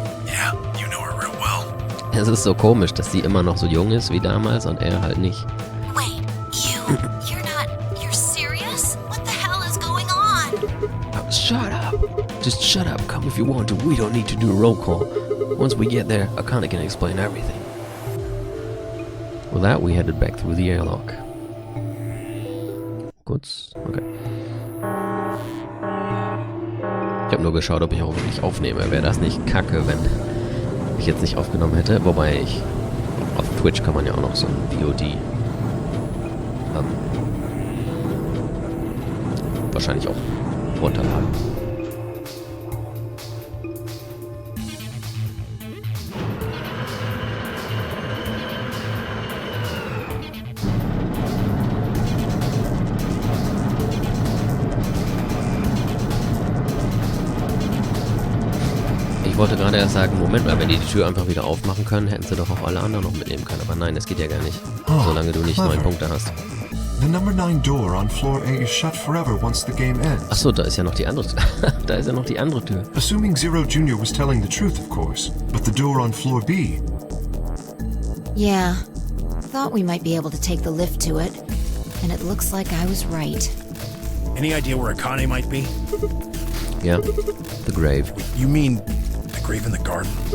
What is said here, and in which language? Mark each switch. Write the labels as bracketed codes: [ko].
[en] Yeah, you know her real well. [de] Es ist so komisch, dass sie immer noch so jung ist wie damals und er halt nicht. [en] Wait, you're serious? What the hell is going on? Oh, shut up! Just shut up, come if you want to. We don't need to do a roll call. Once we get there, Akane can explain everything. With that, we headed back through the airlock. [de] Kurz, okay. Ich habe nur geschaut, ob ich auch wirklich aufnehme. Wäre das nicht kacke, wenn ich jetzt nicht aufgenommen hätte? Wobei auf Twitch kann man ja auch noch so ein VOD wahrscheinlich auch runterladen. Ich wollte gerade erst sagen, Moment mal, wenn die Tür einfach wieder aufmachen können, hätten sie doch auch alle anderen noch mitnehmen können. Aber nein, das geht ja gar nicht. Solange du nicht 9 Punkte hast. [en] The number 9 door on floor A is shut forever once the game ends. [de] Achso, da ist ja noch die andere da ist ja noch die andere Tür. [en] Assuming Zero Jr. was telling the truth, of course. But the door on floor B... Yeah, thought we might be able to take the lift to it, and it looks like I was right. Any idea where Akane might be? Yeah, the grave. You mean the grave in the garden?